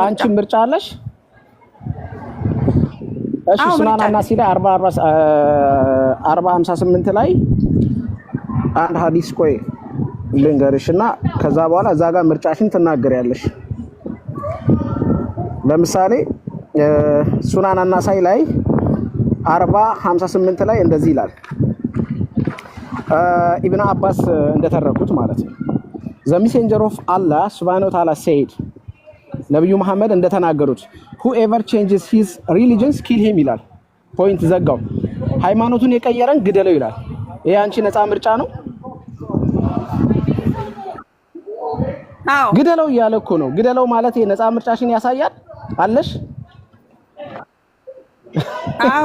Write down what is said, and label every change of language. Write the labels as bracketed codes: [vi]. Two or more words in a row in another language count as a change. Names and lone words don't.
[am] እሺ አንቺ ምርጫ አለሽ? እሺ ሱናን አናሲ ላይ 40:58 ላይ አንድ ሐዲስ ቆይ ልንገርሽና ከዛ በኋላ እዛ ጋር ምርጫሽን ትናገሪያለሽ። ለምሳሌ ሱናን አናሳይ ላይ 40:58 ላይ እንደዚህ ይላል። ኢብኑ አባስ እንደተረኩት ማለት ነው። [en] The messenger of Allah [ar] سبحانه وتعالى [am] said ነብዩ መሐመድ እንደተናገሩት [en] whoever changes his religion kill him [am] ይላል። ፖይንት ዘጋው። ሃይማኖቱን የቀየረን ግደለው ይላል። ይሄ አንቺ ነፃ ምርጫ ነው? አዎ ግደለው እያለ እኮ ነው። ግደለው ማለት የነፃ ምርጫሽን ያሳያል አለሽ? አዎ